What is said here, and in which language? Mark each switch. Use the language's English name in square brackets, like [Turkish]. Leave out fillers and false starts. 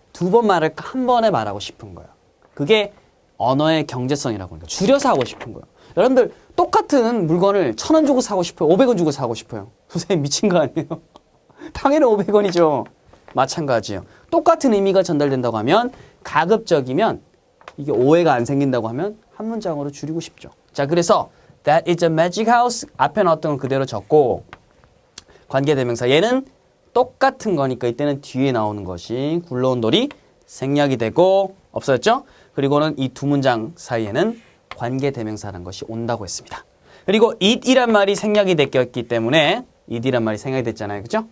[Korean] 두 번 말을 한 번에 말하고 싶은 거예요. 그게 언어의 경제성이라고 하니까 줄여서 하고 싶은 거예요. 여러분들 똑같은 물건을 1,000원 주고 사고 싶어요? 500원 주고 사고 싶어요? 선생님 미친 거 아니에요? 당연히 500원이죠. 마찬가지예요. 똑같은 의미가 전달된다고 하면, 가급적이면 이게 오해가 안 생긴다고 하면 한 문장으로 줄이고 싶죠. 자, 그래서 [English] That is a magic house. [Korean] 앞에 나왔던 건 그대로 적고, 관계대명사 얘는 똑같은 거니까 이때는 뒤에 나오는 것이 굴러온 돌이 생략이 되고 없어졌죠? 그리고는 이 두 문장 사이에는 관계대명사라는 것이 온다고 했습니다. 그리고 it이란 말이 생략이 됐기 때문에, it이란 말이 생략이 됐잖아요. 그죠?